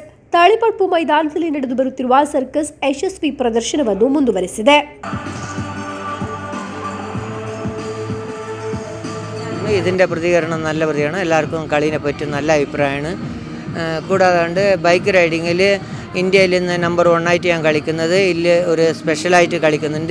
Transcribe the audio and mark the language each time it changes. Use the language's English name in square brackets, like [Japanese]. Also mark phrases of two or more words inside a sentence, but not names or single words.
[Kannada] ತಾಳಿಪಡ್ಪು ಮೈದಾನದಲ್ಲಿ ನಡೆದು ಬರುತ್ತಿರುವ ಸರ್ಕಸ್ ಯಶಸ್ವಿ ಪ್ರದರ್ಶನವನ್ನು ಮುಂದುವರೆಸಿದೆ. [Malayalam] ഇതിൻ്റെ പ്രതികരണം നല്ല പ്രതികരണം. എല്ലാവർക്കും കളീനെ പറ്റി നല്ല അഭിപ്രായമാണ്. കൂടാതെ ബൈക്ക് റൈഡിങ്ങിൽ ഇന്ത്യയിൽ നിന്ന് നമ്പർ 1 ആയിട്ട് ഞാൻ കളിക്കുന്നത്. ഇതിൽ ഒരു സ്പെഷ്യലായിട്ട് കളിക്കുന്നുണ്ട്.